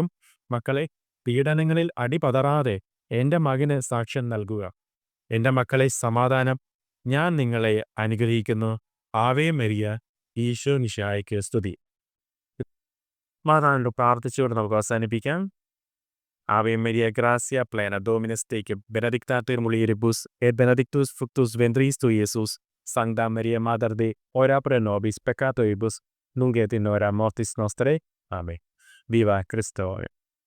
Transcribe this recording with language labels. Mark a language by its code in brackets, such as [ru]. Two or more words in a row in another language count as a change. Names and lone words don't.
[ml] മക്കളെ, പീഡനങ്ങളിൽ അടിപതറാതെ എൻ്റെ മകന് സാക്ഷ്യം നൽകുക. എൻ്റെ മക്കളെ, സമാധാനം, ഞാൻ നിങ്ങളെ അനുഗ്രഹിക്കുന്നു. [la] Ave Maria. [ml] ഈശോ മിശിഹായ്ക്ക് സ്തുതി. മാതാവിനോട് പ്രാർത്ഥിച്ചുകൊണ്ട് നമുക്ക് അവസാനിപ്പിക്കാം. [la] Ave Maria, gracia plena, Dominus tecum, benedictatur mulieribus, et benedictus fructus ventris tui, Iesus. Sancta Maria, Mater Dei, ora pro nobis peccatoribus, nunc et in hora mortis nostrae. Amen. Viva Christo.